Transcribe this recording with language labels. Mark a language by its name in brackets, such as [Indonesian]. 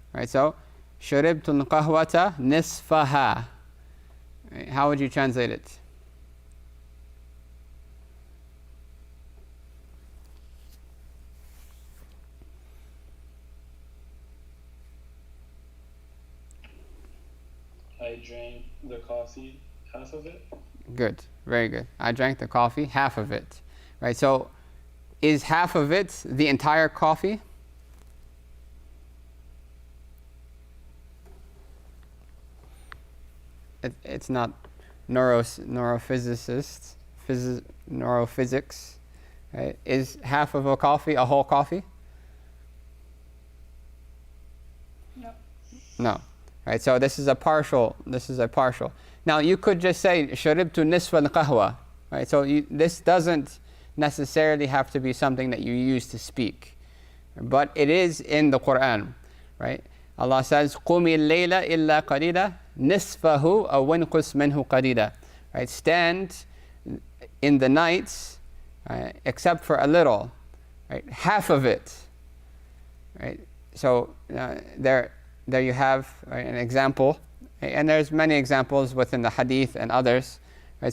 [English] Right, so [Arabic] شربت القهوة نصفها. [English] Right, how would you translate it? I drank the coffee, half of it. Good, very good. I drank the coffee, half of it. Right, so is half of it the entire coffee? It's not neurophysicists, neurophysics. Right? Is half of a coffee a whole coffee? No. No. Right, so this is a partial. Now you could just say [Arabic] شربت نصف القهوة. [English] Right, so this doesn't necessarily have to be something that you use to speak, but it is in the Qur'an. Right? Allah says [Arabic] قُمِ اللَّيْلَ إِلَّا قَلِيلًا نِصْفَهُ أَوْ وَانْقُصْ مِنْهُ قَلِيلًا. [English] Right? Stand in the nights, except for a little, right? Half of it. Right? So there you have, right, an example, and there's many examples within the hadith and others. Right?